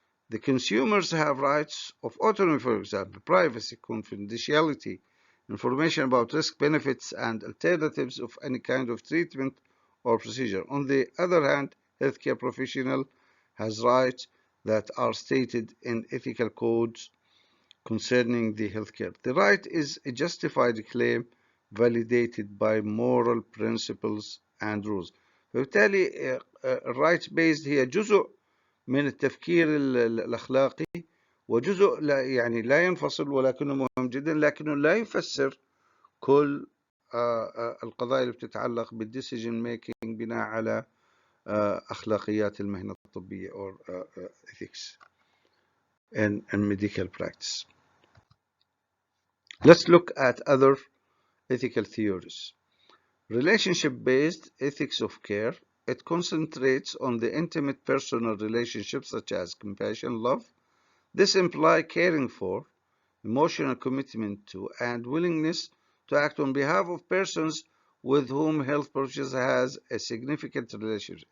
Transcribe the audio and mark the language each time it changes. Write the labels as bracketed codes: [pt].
[en] The consumers have rights of autonomy, for example, privacy, confidentiality, information about risk, benefits, and alternatives of any kind of treatment or procedure. On the other hand, healthcare professional has rights that are stated in ethical codes concerning the healthcare. The right is a justified claim validated by moral principles and rules. [ar] فبالتالي الرايت بيزد هي جزء من التفكير الأخلاقي، وجزء لا يعني لا ينفصل ولكنه مهم جدا، لكنه لا يفسر كل القضايا اللي بتتعلق بالديسيجن ميكينج بناء على أخلاقيات المهنة الطبية [en] or ethics and medical practice. Let's look at other ethical theories. Relationship-based ethics of care. It concentrates on the intimate personal relationships such as compassion, love. This implies caring for, emotional commitment to, and willingness to act on behalf of persons with whom health professionals has a significant relationship.